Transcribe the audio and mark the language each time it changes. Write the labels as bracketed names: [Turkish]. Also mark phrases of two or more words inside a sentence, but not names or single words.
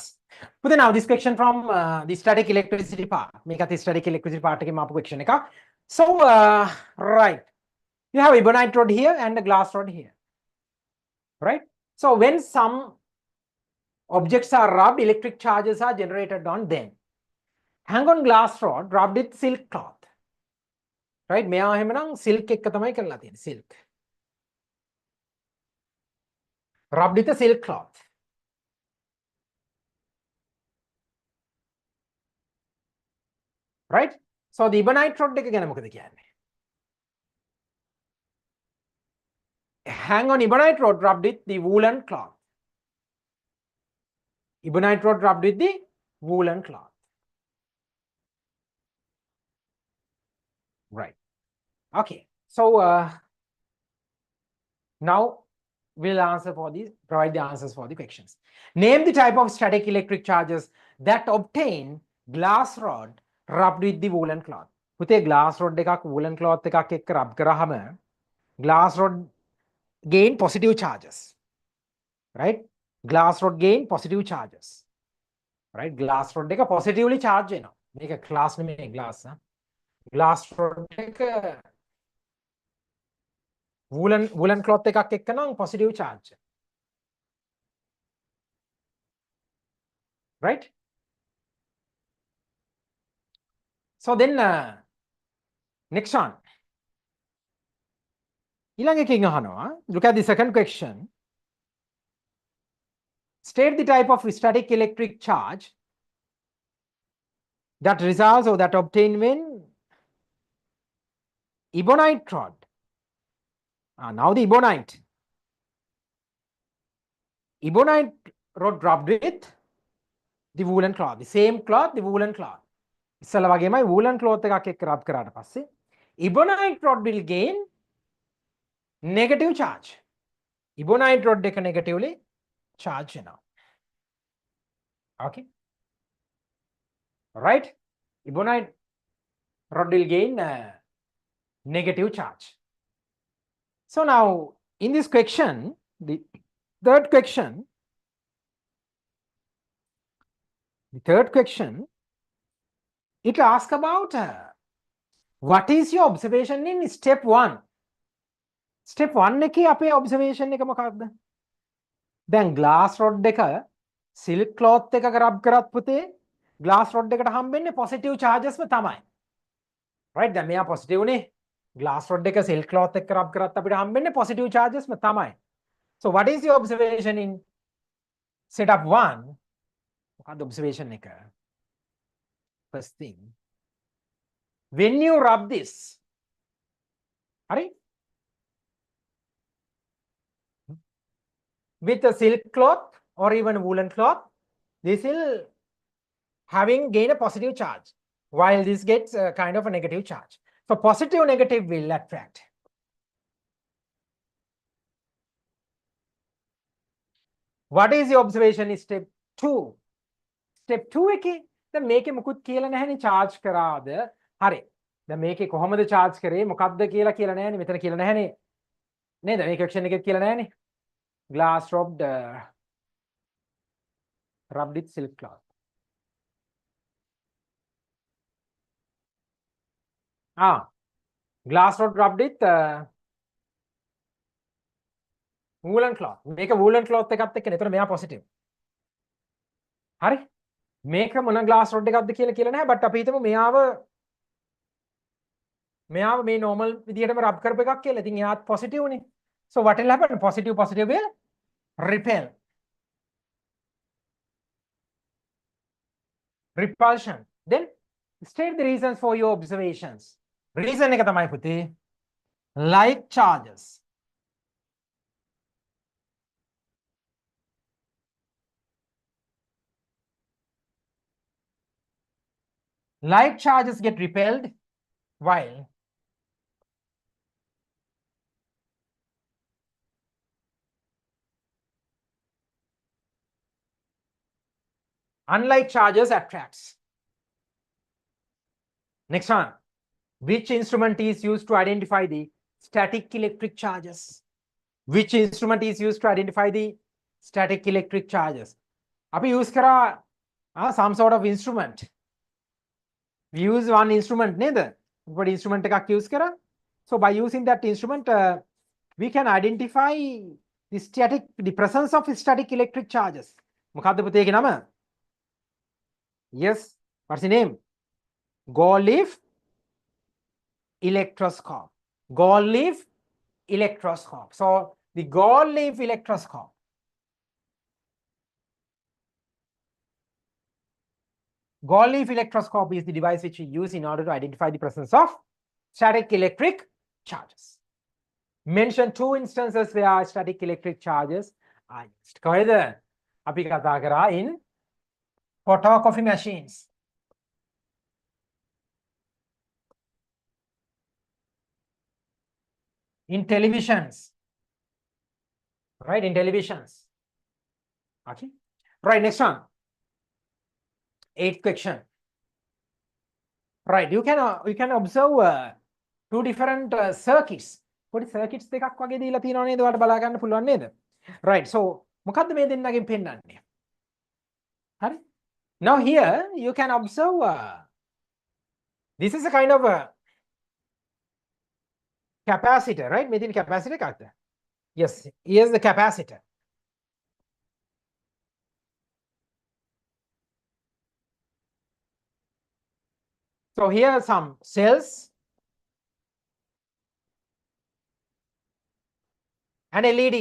[English] But now this question from the static electricity part. [Sinhala] මේකත් [English] static electricity part [Sinhala] එකේ මාපු question එකක්. [English] So right. You have ebonite rod here and a glass rod here. right? So when some objects are rubbed, electric charges are generated on them. Hang on glass rod rubbed with silk cloth. Right? [Sinhala] මෙයා එහෙමනම් silk එක තමයි කරලා තියෙන්නේ. [English] Silk. Rubbed with a silk cloth. Right? So the ebonite rod [Sinhala] එක ගැන මොකද කියන්නේ? [English] Hang on ebonite rod rubbed with the woolen cloth. Ebonite rod rubbed with the woolen cloth. Right. Okay. So now we'll answer for these, provide the answers for the questions. Name the type of static electric charges that obtain glass rod rubbed with the woolen cloth. [Sinhala] පුතේ [English] glass rod [Sinhala] එකක් [English] woolen cloth [Sinhala] එකක් එක්ක rub කරාම [English] glass rod gain positive charges. Right? Glass rod gain positive charges. [Sinhala] Right? [English] Glass rod [Sinhala] එක [English] positively charge [Sinhala] වෙනවා. මේක glass නෙමෙයි glass. [English] Glass rod [Sinhala] එක [English] woolen cloth [Sinhala] එකක් එක්ක නම් [English] positive charge. Right? So then next one. [Sinhala] ඊළඟ එකකින් අහනවා. [English] Look at the second question. State the type of static electric charge that results or that obtained when ebonite rod. Now the ebonite rod rubbed with the woolen cloth. The same cloth, the woolen cloth. [Sinhala] ඉස්සලා වගේමයි [English] woolen cloth [Sinhala] එකක් එක්ක rub කරාට පස්සේ [English] ebonite rod will gain negative charge. Ebonite rod [Sinhala] එක [English] negatively charge [Sinhala] වෙනවා. [English] Okay. Right? Ebonite rod will gain negative charge. So now in this question, the third question, it asks about what is your observation in step 1? [Sinhala] Step 1 එකේ අපේ observation එක මොකක්ද? දැන් [English] glass rod [Sinhala] එක [English] silk cloth [Sinhala] එකක rub කරත් පුතේ [English] glass rod [Sinhala] එකට හම්බෙන්නේ [English] positive charges [Sinhala] ම තමයි. Right? දැන් මෙයා positive නේ. [English] Glass rod [Sinhala] එක [English] silk cloth [Sinhala] එක්ක rub කරත් අපිට හම්බෙන්නේ [English] positive charges [Sinhala] ම තමයි. [English] So what is your observation in setup 1? [Sinhala] මොකක්ද observation එක? [English] First thing, when you rub this, right, with a silk cloth or even woolen cloth, this will gain a positive charge, while this gets a kind of a negative charge. So positive negative will attract. What is the observation in step 2? [Sinhala] Step 2 එකේ දැන් මේකේ මුකුත් කියලා නැහැනේ charge කරාද? හරි. දැන් මේකේ කොහොමද charge කරේ මොකක්ද කියලා නැහැනේ. මෙතන කියලා නැහැනේ. නේද? මේ question එකෙත් කියලා නැහැනේ. [English] Glass rubbed with silk cloth. Glass rod rubbed with woolen cloth. [Sinhala] මේක [English] woolen cloth [Sinhala] එකත් එක්කනේ. එතකොට මෙයා positive. හරි? මේක මොන [English] glass rod [Sinhala] එකක්ද කියලා නැහැ. but අපි හිතමු මෙයාව මේ normal විදියටම rub කරපු එකක් කියලා. ඉතින් එයාත් positive නේ. [English] So what will happen? Positive will repel. Repulsion. Then state the reasons for your observations. Reason එක තමයි පුතේ like charges. Like charges get repelled while unlike charges attracts. Next one. Which instrument is used to identify the static electric charges? Which instrument is used to identify the static electric charges? අපි use කරා some sort of instrument. We use one instrument නේද? What instrument එකක් use කරා? So by using that instrument we can identify the presence of static electric charges. [Sinhala] මොකද්ද පුතේ ඒකේ නම? [English] Yes, what's the name? Gold leaf electroscope. Gold leaf electroscope. So the gold leaf electroscope. Gold leaf electroscope is the device which we use in order to identify the presence of static electric charges. Mention 2 instances where static electric charges are used. [Sinhala] කොහෙද? අපි කතා කරා [English] in photocopy machines. In televisions. Right, in televisions. Okay. Right, next one. 8th question. Right, you can observe 2 different circuits. [Sinhala] පොඩි circuits දෙකක් වගේ දීලා තියෙනවා නේද? ඔයාලට බලා ගන්න පුළුවන් නේද? [English] Right, so [Sinhala] මොකද්ද මේ දෙන්නගෙන් පෙන්නන්නේ? හරි? [English] Now here you can observe this is a kind of a capacitor, right? [Sinhala] මෙතන capacitor එකක්ද? [English] Yes, here's the capacitor. So here are some cells and LED.